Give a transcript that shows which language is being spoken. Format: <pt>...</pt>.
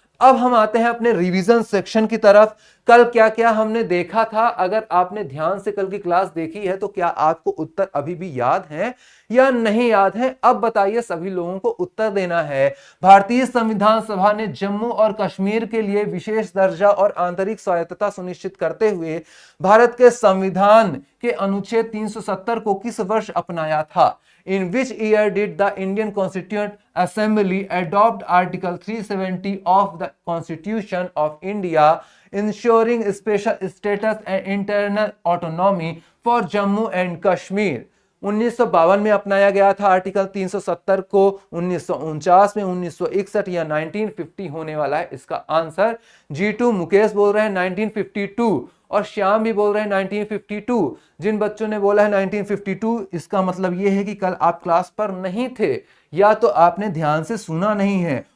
<hi>अब हम आते हैं अपने रिवीजन सेक्शन की तरफ। कल क्या क्या हमने देखा था, अगर आपने ध्यान से कल की क्लास देखी है तो क्या आपको उत्तर अभी भी याद है या नहीं याद है? अब बताइए, सभी लोगों को उत्तर देना है। भारतीय संविधान सभा ने जम्मू और कश्मीर के लिए विशेष दर्जा और आंतरिक स्वायत्तता सुनिश्चित करते हुए भारत के संविधान के अनुच्छेद 370 को किस वर्ष अपनाया था?</hi> <en>In which year did the Indian Constituent Assembly adopt Article 370 of the Constitution of India, ensuring special status and internal autonomy for Jammu and Kashmir?</en> <hi>1952 में अपनाया गया था आर्टिकल 370 को, 1949 में, 1961 या 1950 होने वाला है इसका आंसर। G2 मुकेश बोल रहे हैं 1952 और श्याम भी बोल रहे हैं 1952। जिन बच्चों ने बोला है 1952, इसका मतलब यह है कि कल आप क्लास पर नहीं थे या तो आपने ध्यान से सुना नहीं है।</hi>